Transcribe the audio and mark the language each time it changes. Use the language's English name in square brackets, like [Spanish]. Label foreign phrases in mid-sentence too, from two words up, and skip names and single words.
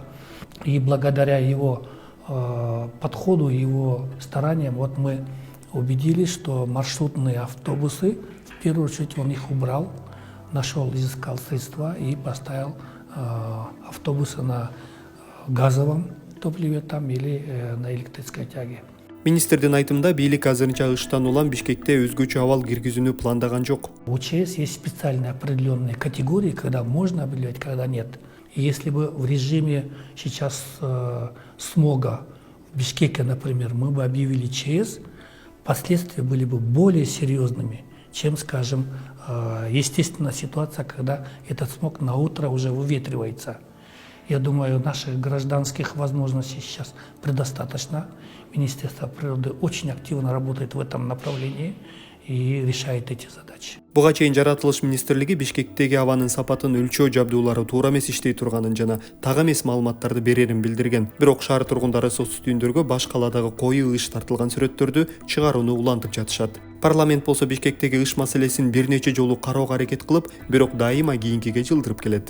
[Russian] И благодаря его подходу, его стараниям, вот мы убедились, что маршрутные автобусы, в первую очередь он их убрал, нашел, изыскал средства и поставил автобусы на газовом топливе там или на электрической тяге. [Kyrgyz] Министрдин айтымында бийлик азырынча ыштан улам Бишкекте өзгөчө абал киргизүүнү пландаган жок. [Russian] У ЧС есть специальные определенные категории, когда можно объявлять, когда нет. И если бы в режиме сейчас смога в Бишкеке, например, мы бы объявили ЧС, последствия были бы более серьезными, чем, скажем, естественная ситуация, когда этот смог на утро уже выветривается. Я думаю, наших гражданских возможностей сейчас предостаточно. Министерство природы очень активно работает в этом направлении и решает эти задачи. [Kyrgyz] Буга чейин жаратылыш министрлиги Бишкектеги абанын сапатын өлчөө жабдуулары туура эмес иштей турганын жана так эмес маалыматтарды берерин билдирген. Бирок шаар тургундары соц түйүндөргө баш каладагы коюу ыш тартылган сүрөттөрдү чыгарууну улантып жатышат. Парламент болсо Бишкектеги ыш маселесин бир нече жолу кароого аракет кылып, бирок дайыма кийинкиге жылдырып келет.